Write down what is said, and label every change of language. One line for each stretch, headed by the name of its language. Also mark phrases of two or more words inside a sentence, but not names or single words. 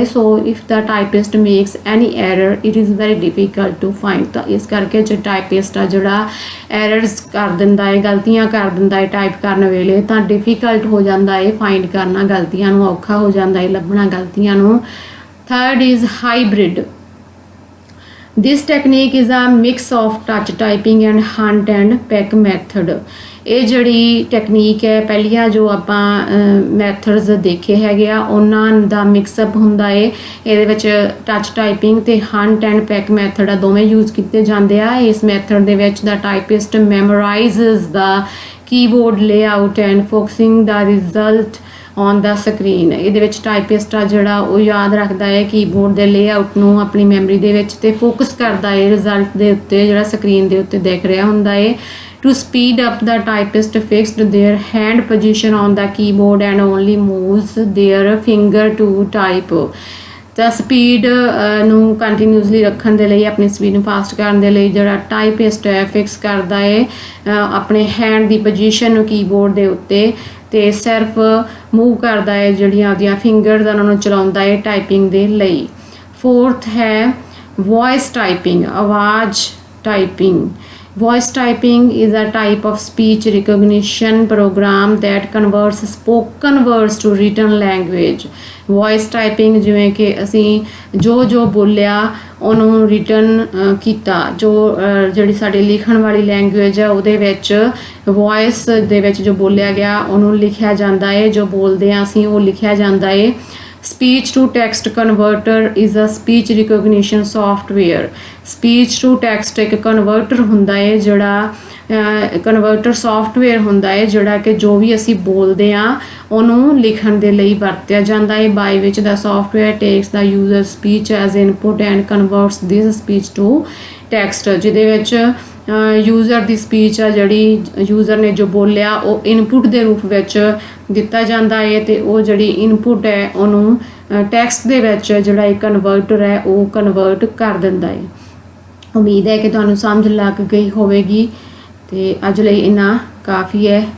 English: So if the typist makes any error it is very difficult to find.
Punjabi: ਤਾਂ ਇਸ ਕਰਕੇ ਜੇ ਟਾਈਪਿਸਟ ਆ ਜਿਹੜਾ ਐਰਰਸ ਕਰ ਦਿੰਦਾ ਹੈ, ਗਲਤੀਆਂ ਕਰ ਦਿੰਦਾ ਹੈ ਟਾਈਪ ਕਰਨ ਵੇਲੇ, ਤਾਂ ਡਿਫਿਕਲਟ ਹੋ ਜਾਂਦਾ ਹੈ ਫਾਈਂਡ ਕਰਨਾ, ਗਲਤੀਆਂ ਨੂੰ ਔਖਾ ਹੋ ਜਾਂਦਾ ਹੈ ਲੱਭਣਾ ਗਲਤੀਆਂ ਨੂੰ।
English: Third is hybrid. This technique is a mix of touch typing and hunt and peck method.
Punjabi: ਇਹ ਜਿਹੜੀ ਟੈਕਨੀਕ ਹੈ ਪਹਿਲੀਆਂ ਜੋ ਆਪਾਂ ਮੈਥਡਸ ਦੇਖੇ ਹੈਗੇ ਆ ਉਹਨਾਂ ਦਾ ਮਿਕਸਅਪ ਹੁੰਦਾ ਹੈ। ਇਹਦੇ ਵਿੱਚ
English: touch typing
Punjabi: ਤੇ
English: hunt and peck method
Punjabi: ਆ ਦੋਵੇਂ ਯੂਜ਼ ਕੀਤੇ ਜਾਂਦੇ ਆ। ਇਸ ਮੈਥਡ ਦੇ ਵਿੱਚ
English: the typist memorizes the keyboard layout and focusing the result on the screen.
Punjabi: ਇਹਦੇ ਵਿੱਚ ਟਾਈਪਿਸਟ ਆ ਜਿਹੜਾ ਉਹ ਯਾਦ ਰੱਖਦਾ ਹੈ ਕੀਬੋਰਡ ਦੇ ਲੇਆਊਟ ਨੂੰ ਆਪਣੀ ਮੈਮਰੀ ਦੇ ਵਿੱਚ ਤੇ ਫੋਕਸ ਕਰਦਾ ਹੈ ਰਿਜ਼ਲਟ ਦੇ ਉੱਤੇ ਜਿਹੜਾ ਸਕਰੀਨ ਦੇ ਉੱਤੇ ਦਿਖ ਰਿਹਾ ਹੁੰਦਾ ਹੈ।
English: To speed up, the typist fixed their hand position on the keyboard and only moves their finger to type.
Punjabi: ਤਾਂ ਸਪੀਡ ਨੂੰ ਕੰਟੀਨਿਊਸਲੀ ਰੱਖਣ ਦੇ ਲਈ, ਆਪਣੀ ਸਪੀਡ ਨੂੰ ਫਾਸਟ ਕਰਨ ਦੇ ਲਈ ਜਿਹੜਾ ਟਾਈਪਿਸਟ ਹੈ ਫਿਕਸ ਕਰਦਾ ਹੈ ਆਪਣੇ ਹੈਂਡ ਦੀ ਪੋਜੀਸ਼ਨ ਨੂੰ ਕੀਬੋਰਡ ਦੇ ਉੱਤੇ, ਤੇ ਸਿਰਫ ਮੂਵ ਕਰਦਾ ਹੈ ਜਿਹੜੀਆਂ ਉਹਦੀਆਂ ਫਿੰਗਰਸ ਉਹਨਾਂ ਨੂੰ ਚਲਾਉਂਦਾ ਹੈ ਟਾਈਪਿੰਗ ਦੇ ਲਈ। ਫੋਰਥ ਹੈ
English: voice typing,
Punjabi: ਆਵਾਜ਼ ਟਾਈਪਿੰਗ।
English: Voice typing is a type of speech recognition program that converts spoken words to written language. Voice typing
Punjabi: ਜਿਵੇਂ ਕਿ ਅਸੀਂ ਜੋ ਬੋਲਿਆ ਉਹਨੂੰ ਰਿਟਨ ਕੀਤਾ, ਜੋ ਜਿਹੜੀ ਸਾਡੀ ਲਿਖਣ ਵਾਲੀ ਲੈਂਗੁਏਜ ਹੈ ਉਹਦੇ ਵਿੱਚ ਵੌਇਸ ਦੇ ਵਿੱਚ ਜੋ ਬੋਲਿਆ ਗਿਆ ਉਹਨੂੰ ਲਿਖਿਆ ਜਾਂਦਾ ਹੈ, ਜੋ ਬੋਲਦੇ ਹਾਂ ਅਸੀਂ ਉਹ ਲਿਖਿਆ ਜਾਂਦਾ ਹੈ।
English: Speech to text converter is a speech recognition software. Speech to text
Punjabi: ਇੱਕ ਕਨਵਰਟਰ ਹੁੰਦਾ ਹੈ, ਜਿਹੜਾ ਕਨਵਰਟਰ ਸੌਫਟਵੇਅਰ ਹੁੰਦਾ ਹੈ ਜਿਹੜਾ ਕਿ ਜੋ ਵੀ ਅਸੀਂ ਬੋਲਦੇ ਹਾਂ ਉਹਨੂੰ ਲਿਖਣ ਦੇ ਲਈ ਵਰਤਿਆ ਜਾਂਦਾ ਹੈ।
English: by which the software takes the user speech as input and converts this speech to text,
Punjabi: ਜਿਹਦੇ ਵਿੱਚ ਯੂਜ਼ਰ ਦੀ ਸਪੀਚ ਆ ਜਿਹੜੀ ਯੂਜ਼ਰ ਨੇ ਜੋ ਬੋਲਿਆ ਉਹ ਇਨਪੁਟ ਦੇ ਰੂਪ ਵਿੱਚ ਦਿੱਤਾ ਜਾਂਦਾ ਹੈ ਤੇ ਉਹ ਜਿਹੜੀ ਇਨਪੁਟ ਹੈ ਉਹਨੂੰ ਟੈਕਸਟ ਦੇ ਵਿੱਚ ਜਿਹੜਾ ਇਹ ਕਨਵਰਟਰ ਹੈ ਉਹ ਕਨਵਰਟ ਕਰ ਦਿੰਦਾ ਹੈ। ਉਮੀਦ ਹੈ ਕਿ ਤੁਹਾਨੂੰ ਸਮਝ ਲੱਗ ਗਈ ਹੋਵੇਗੀ ਤੇ ਅੱਜ ਲਈ ਇੰਨਾ ਕਾਫੀ ਹੈ।